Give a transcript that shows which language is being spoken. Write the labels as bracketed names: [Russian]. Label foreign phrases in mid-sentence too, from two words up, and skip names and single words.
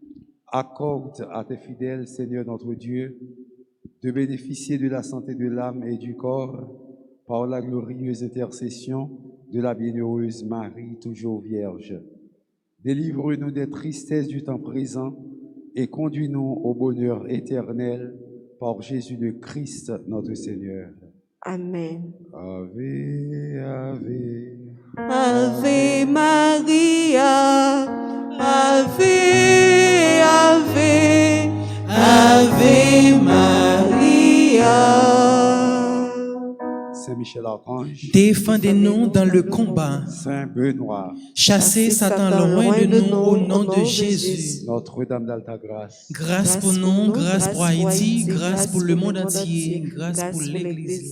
[French] Accorde à tes fidèles, Seigneur notre Dieu, de bénéficier de la santé de l'âme et du corps par la glorieuse intercession de la bienheureuse Marie, toujours Vierge. Délivre-nous des tristesses du temps présent et conduis-nous au bonheur éternel par Jésus le Christ, notre Seigneur. Amen. [Latin] Ave, Ave. Ave Maria, Ave, Ave, Ave Maria. [French] Saint Michel Archange, Défendez-nous dans le combat. Saint Benoît, Chassez Satan loin de nous au nom de Jésus. Notre-Dame d'Alta-Grâce, Grâce pour nous, grâce pour Haïti, grâce pour le monde entier, grâce pour l'Église.